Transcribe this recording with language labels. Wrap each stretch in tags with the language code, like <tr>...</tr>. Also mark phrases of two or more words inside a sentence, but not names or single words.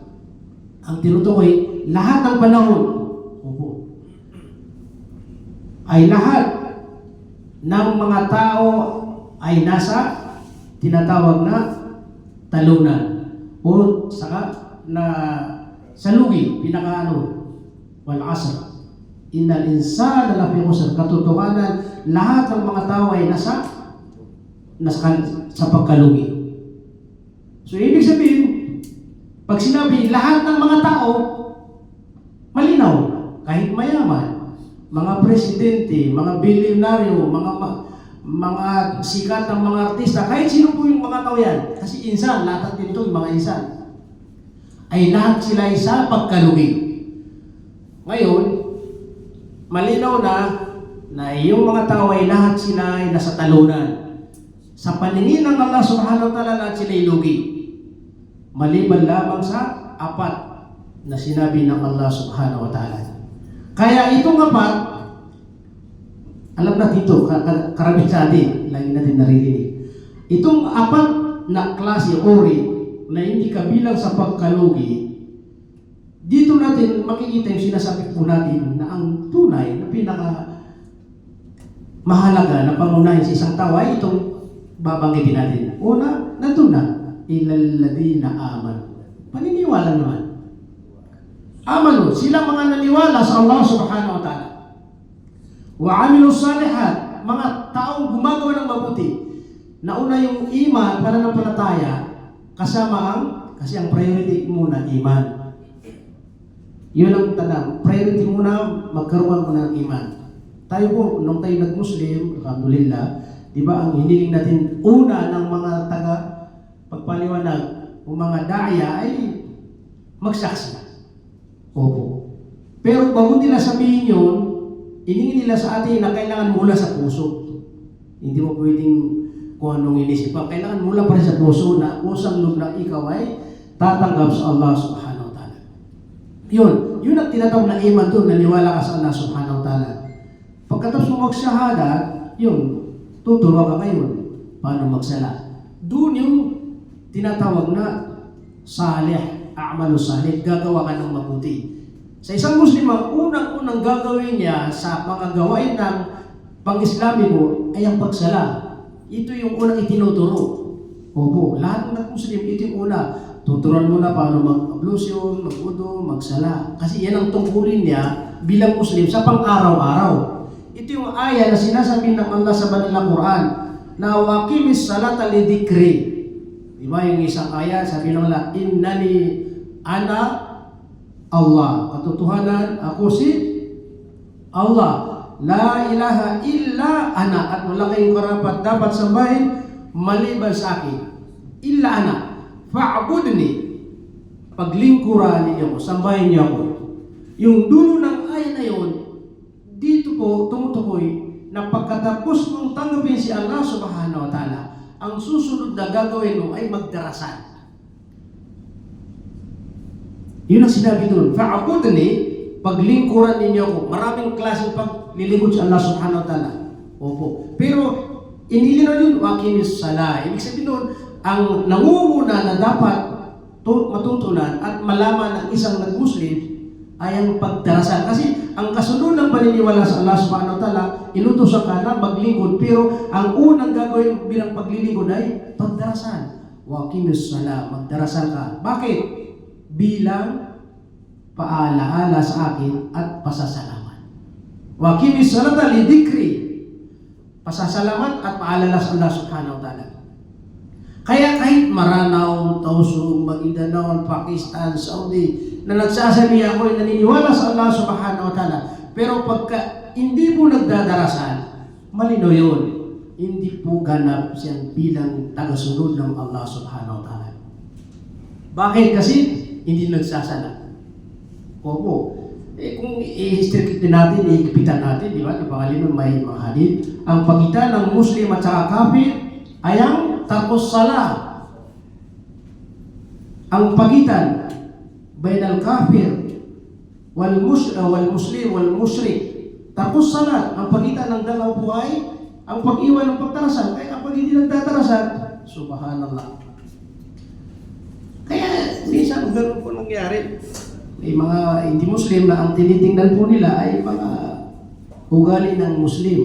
<tl>Ang tinutukoy, lahat ng panahon, opo, ay lahat ng mga tao ay nasa tinatawag na talunan o saka na salugi, pinakaano,</tl> <ar>والعصر، إن الإنسان لفي خسر.</ar> <tl>Katotohanan, lahat ng mga tao ay nasa pagkalugi. So ibig sabihin, pag sinabi lahat ng mga tao, malinaw, kahit mayaman, mga presidente, mga bilyonaryo, mga sikat ng mga artista, kahit sino po yung mga tao yan, kasi insan, lahat din ito yung mga insan, ay lahat sila ay sa pagkalugi. Ngayon, malinaw na yung mga tao ay lahat sila ay nasa talunan. Sa paningin ng Allah</tl> <ar>سبحانه وتعالى,</ar> <tl>lahat sila ay lugi. Maliban lamang sa apat na sinabi ng Allah</tl> <ar>سبحانه وتعالى.</ar> <tl>Kaya itong apat, alam natin ito, karamihan sa atin, lagi natin naririnig. Itong apat na klase, ori, na hindi kabilang sa pagkalugi, dito natin makikita yung sinasabi po natin na ang tunay na pinaka mahalaga na pangunahin sa isang tao ay itong babanggitin natin. Una, nandun na,</tl> <ar>إلا الذين آمنوا.</ar> <tl>Paniniwala naman. Amanu, sila mga naniwala sa Allah</tl> <ar>سبحانه وتعالى. وعملوا الصالحات,</ar> <tl>mga taong gumagawa ng mabuti. Nauna yung iman, pananampalataya, kasi ang priority muna, iman. Yun ang tanang, priority muna, magkaroon mo ng iman. Tayo po, nung tayo nag-Muslim, alhamdulillah, di ba ang hiniling natin, una ng mga pagpaliwanag, o mga daya ay magsaksi. Opo. Pero bago nila sabihin yun, iningin nila sa atin na kailangan mula sa puso. Hindi mo pwedeng kung anong inisip pa. Kailangan mula pa rin sa puso na usang loob na ikaw ay tatanggap sa Allah</tl> <ar>سبحانه وتعالى.</ar> <tl>Yun ang tinatawag na iman doon, naniwala ka sa Allah</tl> <ar>سبحانه وتعالى.</ar> <tl>Pagkatapos mo magsyahada, yun, tuturo ka ngayon paano magsala. Doon yung tinatawag na salih,</tl> <ar>عمل صالح,</ar> <tl>gagawa ka ng mabuti. Sa isang Muslim, ang unang gagawin niya sa mga gawain ng pang-Islamiko ay ang pagsala. Ito yung unang itinuturo. Opo, lahat ng Muslim, ito yung una. Tuturuan mo na paano mag-ablusyon, mag-udo, magsala. Kasi yan ang tungkulin niya bilang Muslim sa pang-araw-araw. Ito yung aya na sinasabi ng Allah sa Banilang Quran na</tl> <ar>وأقم الصلاة لذكري.</ar> <tl>Diba yung isang aya, sabi ng Allah,</tl> <ar>إنني أنا الله.</ar> <tl>Katotohanan, ako si Allah.</tl> <ar>لا إله إلا أنا.</ar> <tl>At wala kayong karapat dapat sambahin maliban sa akin.</tl> <ar>إلا أنا فاعبدني.</ar> <tl>Paglingkuran ninyo ako, sambahin niyo ako. Yung dulo ng aya na yun, dito po tumutukoy na pagkatapos mong tanggapin si Allah</tl> <ar>سبحانه وتعالى,</ar> <tl>ang susunod na gagawin mo ay magdarasal. Yun ang sinabi doon. Fa'budni, paglingkuran ninyo ako. Maraming klaseng paglilingkod sa Allah</tl> <ar>سبحانه وتعالى.</ar> <tl>Opo. Pero, inilinaw yun,</tl> <ar>وأقم الصلاة.</ar> <tl>Ibig sabihin doon, ang nangunguna na dapat matutunan at malaman ng isang nag-Muslim ay ang pagdarasal. Kasi ang kasunod ng paniniwala sa Allah</tl> <ar>سبحانه وتعالى,</ar> <tl>inutusan ka na maglingkod, pero ang unang gagawin bilang paglilingkod ay pagdarasal.</tl> <ar>وأقم الصلاة,</ar> <tl>magdarasal ka. Bakit? Bilang paalaala sa akin at pasasalamat.</tl> <ar>وأقم الصلاة لذكري.</ar> <tl>Pasasalamat at paalala sa Allah</tl> <ar>سبحانه وتعالى.</ar> <tl>Kaya kahit Maranao, Tausug, Maguindanao, Pakistan, Saudi, na nagsasabi ako ay naniniwala sa Allah</tl> <ar>سبحانه وتعالى,</ar> <tl>pero pagka hindi po nagdadarasal, malinaw yun. Hindi po ganap siyang bilang tagasunod ng Allah</tl> <ar>سبحانه وتعالى.</ar> <tl>Bakit? Kasi hindi nagsasala. Opo. Kung i-restrict natin, iigipitan natin, di ba? Napangalin may mga hadith. Ang pagitan ng Muslim at saka kafir ay ang</tl> <ar>ترك الصلاة.</ar> <tl>Ang pagitan</tl> <ar>بين الكافر والمسلم والمشرك، ترك الصلاة.</ar> <tl>Ang pagitan ng dalawa po ay ang pag-iwan ng pagdarasal. Kaya kapag hindi nagdadarasal, subhanallah. Kaya minsan ganoon po nangyari. May mga hindi Muslim na ang tinitingnan po nila ay mga ugali ng Muslim.</tl>